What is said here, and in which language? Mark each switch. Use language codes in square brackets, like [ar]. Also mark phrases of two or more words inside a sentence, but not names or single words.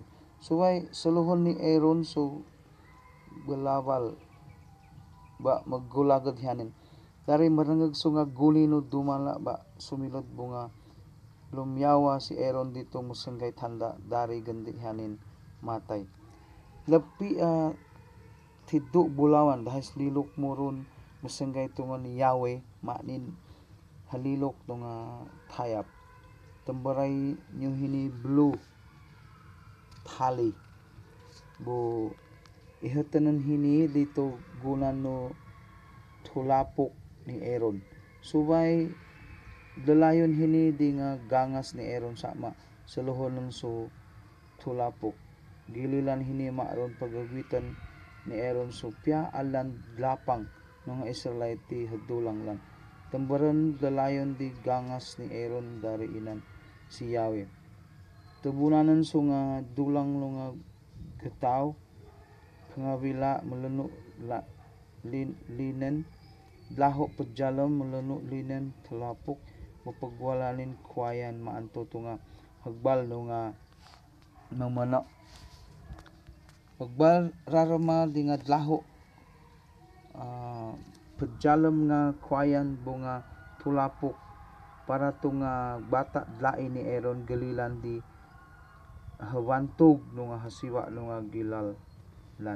[stb] So ay saluhon ni Aaron so balabal ba maggulagad hanin dari marangag so nga guli no dumala ba sumilot bunga lumyawa si Aaron dito musanggay tanda dari gandi hanin matay. Lapi tiddo bulawan dahil lilok mo ron musanggay tungan ni Yahweh manin halilok to nga tayap tambaray nyo hini blue tali. Bu ihatanan hini dito gunan no tulapok ni Aaron. Subay dalayon hini di nga gangas ni Aaron sama sa luhonon so tulapok. Gililan hini maaron pagagwitan ni Aaron so pia alan lapang mga Israelite hadulang lang. Tambaran dalayon di gangas ni Aaron dari inan si Yahweh. Tubunanan so nga dulang lo nga kataw pangabila malano linen laho padyalam malano linen talapok mapagwalalin kwayan maanto to nga hagbal no nga mamana hagbal rarama di nga laho padyalam nga kwayan bunga tulapok para to nga bata dlain ni Aaron galilan di hawantog no nga hasiwa no nga gilallan.